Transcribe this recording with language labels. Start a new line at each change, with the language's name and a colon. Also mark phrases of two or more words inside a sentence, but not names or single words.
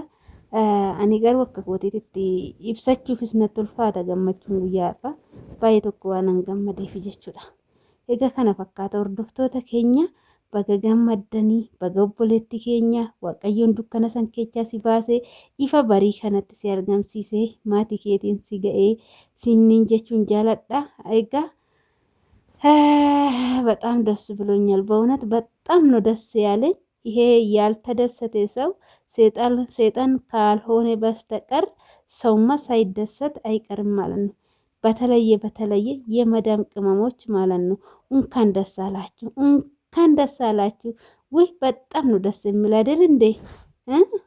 Oromo: Ani garuu akka kootiitti ibsachuufis natti ulfaata gammachuun guyyaa har'aa baay'ee tokko waan hin gammadeef jechuudha. Egaa kana fakkaata hordoftoota keenya baga gammaddanii baga obboleetti keenya waaqayyoon dukkana san keessaa si baasee ifa barii kanatti si argamsiisee maatii keetiin si ga'ee siniin jechuun jaaladha.
Amharic: Egaa በጣም ደስ ብሎኛል በእውነት በጣም ነው ደስ ያለኝ። ይሄ ያልተደሰተ ሰው ሰይጣን ካልሆነ በስተቀር ሰውማ ሳይደሰት አይቀርም ማለት ነው። በተለየ የመዳም ቅመሞች ማለት ነው። እንኳን ደስ አላችሁ እንኳን ደስ አላችሁ። ወይ በጣም ነው ደስ የሚል አይደል እንዴ?